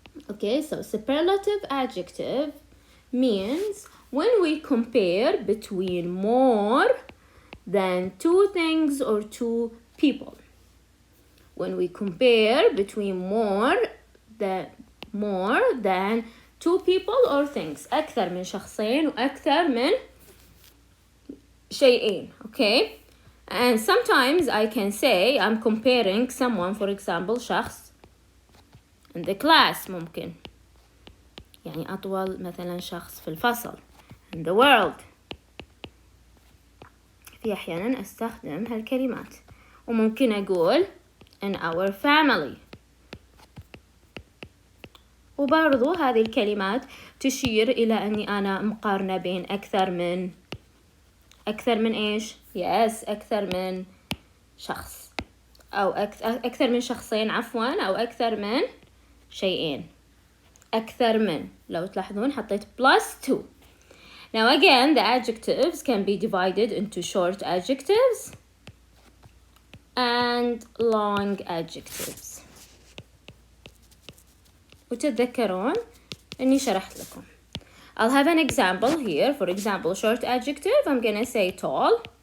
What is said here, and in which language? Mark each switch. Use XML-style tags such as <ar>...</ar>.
<en>Okay, so superlative adjective means when we compare between more than two things or two people. When we compare between more than two people or things.</en> <ar>أكثر من شخصين وأكثر من شيئين.</ar> <en>Okay? And sometimes I can say I'm comparing someone, for example,</en> <ar>شخص</ar> <en>in the class</en> <ar>ممكن. يعني أطول مثلا شخص في الفصل.</ar> <en>In the world.</en> <ar>في أحيانا أستخدم هالكلمات. وممكن أقول</ar> <en>in our family.</en> <ar>وبرضو هذه الكلمات تشير إلى أني أنا مقارنة بين أكثر من إيش؟ Yes, أكثر من شخص أو أكثر من شخصين عفوا أو أكثر من شيئين. أكثر من لو تلاحظون حطيت plus 2.</ar> <en>Now again the adjectives can be divided into short adjectives and long adjectives.</en> <ar>وتتذكرون أني شرحت لكم.</ar> <en>I'll have an example here. For example, short adjective, I'm gonna say tall.</en>